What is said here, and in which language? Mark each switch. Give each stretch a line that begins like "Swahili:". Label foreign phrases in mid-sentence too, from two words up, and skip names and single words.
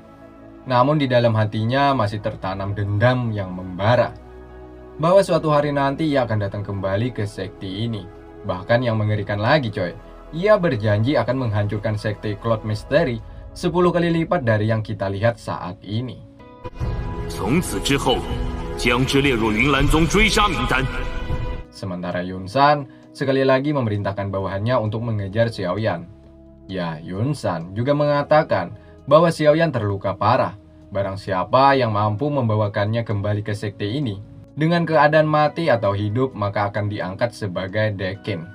Indonesian: Namun di dalam hatinya masih tertanam dendam yang membara, bahwa suatu hari nanti ia akan datang kembali ke sekte ini. Bahkan yang mengerikan lagi coy, ia berjanji akan menghancurkan sekte Cloud Mystery 10 kali lipat dari yang kita lihat saat ini.
Chinese: 从此之后，将之列入云岚宗追杀名单。
Indonesian: Sementara Yunsan sekali lagi memerintahkan bawahannya untuk mengejar Xiaoyan. Ya, Yunsan juga mengatakan bahwa Xiaoyan terluka parah. Barang siapa yang mampu membawakannya kembali ke sekte ini dengan keadaan mati atau hidup, maka akan diangkat sebagai Dekin.